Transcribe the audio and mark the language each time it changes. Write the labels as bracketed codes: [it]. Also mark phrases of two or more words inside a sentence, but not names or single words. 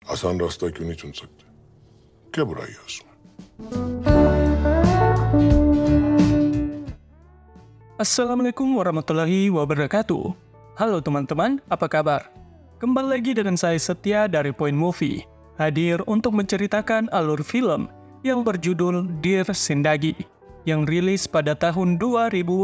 [hi] आसान रास्ता क्यों नहीं चुन सकते? क्या बुराई है उसमें? [ar] السلام عليكم ورحمة الله وبركاته. [id] Halo teman-teman, apa kabar? Kembali lagi dengan saya Setia dari Point Movie, hadir untuk menceritakan alur film yang berjudul Dear Zindagi, yang rilis pada tahun 2016.